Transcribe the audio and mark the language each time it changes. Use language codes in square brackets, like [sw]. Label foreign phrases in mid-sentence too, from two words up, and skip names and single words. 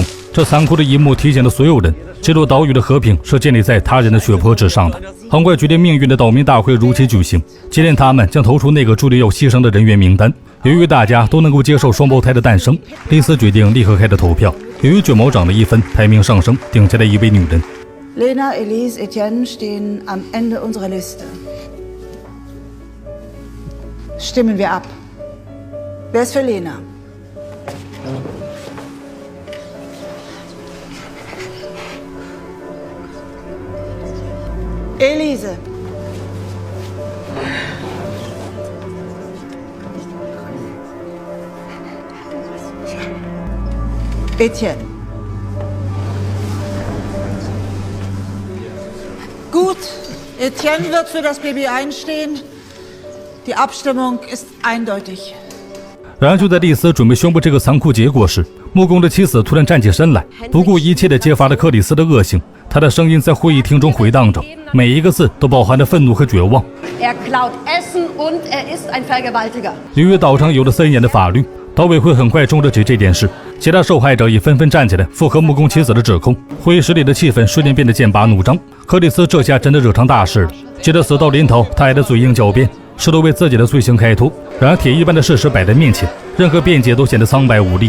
[zh] 这残酷的一幕提醒了所有人，这座岛屿的和平是建立在他人的血泊之上的。很快决定命运的岛民大会如期举行，今天他们将投出那个注定要牺牲的人员名单。由于大家都能够接受双胞胎的诞生，丽丝决定立刻开始投票。由于卷毛长得1分，排名上升，顶下来一位女人。 [de] Lena, Elise, Etienne stehen am Ende unserer Liste. Stimmen wir ab. Wer ist für Lena? Elise. Etienne. Gut, Etienne wird für das Baby einstehen. Die Abstimmung ist eindeutig. [zh] 然而，就在丽丝准备宣布这个残酷结果时，木工的妻子突然站起身来，不顾一切地揭发了克里斯的恶行。他的声音在会议厅中回荡着，每一个字都饱含着愤怒和绝望。 [de] klaut Essen und ist ein Vergewaltiger. [zh] 由于岛上有了森严的法律，岛委会很快重视起这件事。其他受害者也纷纷站起来附和木工妻子的指控。会议室里的气氛瞬间变得剑拔弩张。克里斯这下真的惹上大事了。接着死到临头，他还得嘴硬狡辩，试图为自己的罪行开脱。然而铁一般的事实摆在面前，任何辩解都显得苍白无力。